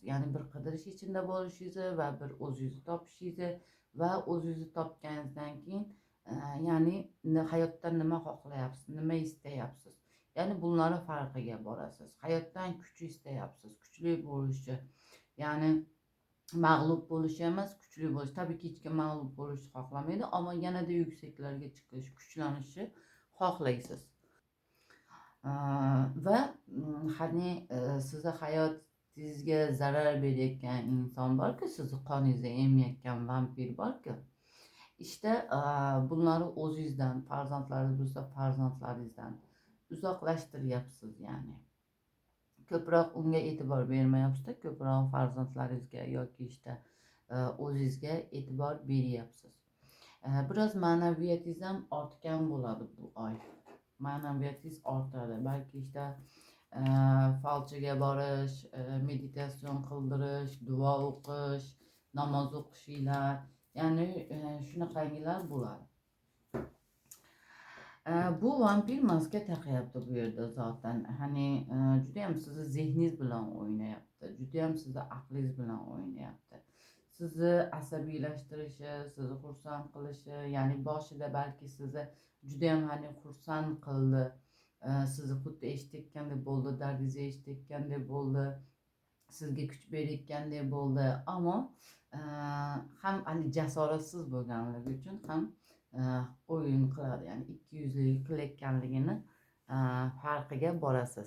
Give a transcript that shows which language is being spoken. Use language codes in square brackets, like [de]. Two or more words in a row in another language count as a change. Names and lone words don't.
[uz] Ya'ni bir qidirish ichida bo'lishingizni va bir o'zingizni topishingizni va o'zingizni topganingizdan keyin ya'ni hayotdan nima xohlayapsiz, nima istayapsiz. Ya'ni bunlarning farqiga borasiz. Hayotdan kuch istayapsiz, kuchli bo'lishni. Ya'ni mag'lub bo'lish emas, kuchli bo'lish. [tr] Tabii ki [uz] hech kim mag'lub bo'lishni xohlamaydi, ammo yanada yuksaklarga chiqish, kuchlanishni xohlaysiz. Va hani sizni hayotingizga zarar berayotgan inson borki, sizni qoningizni emayotgan vampir borki, işte bunları o'zingizdan, farzandlaringiz bo'lsa farzandlaringizdan uzoqlashtiryapsiz. Yani ko'proq unga e'tibor bermayapsiz, ko'proq farzandlaringizga yoki işte o'zingizga e'tibor beryapsiz. Biroz ma'naviyatingiz ham ortgan bo'ladi bu oy. Ma'naviyatingiz ortadi. Balki işte falchiga borish, meditasyon qildirish, duo o'qish, namoz o'qishinglar, ya'ni shunaqangilar bo'ladi. Bu vampir maska taqyapti bu yerda zaten. Hani juda ham sizni zehningiz bilan o'ynayapti. Juda ham sizni aqlingiz bilan o'ynayapti. sizni asabiylashtirishi, sizni xursand qilishi, ya'ni boshida balki sizni judayam hani xursand qildi, sizni xuddi eshitayotgandek bo'ldi, dardingizni eshitayotgandek bo'ldi, sizga kuch berayotgandek bo'ldi, ammo ham hani jasoratsiz bo'lganligi uchun ham o'yin qiladi, ya'ni ikkiyuzlik qilayotganligini farqiga borasiz.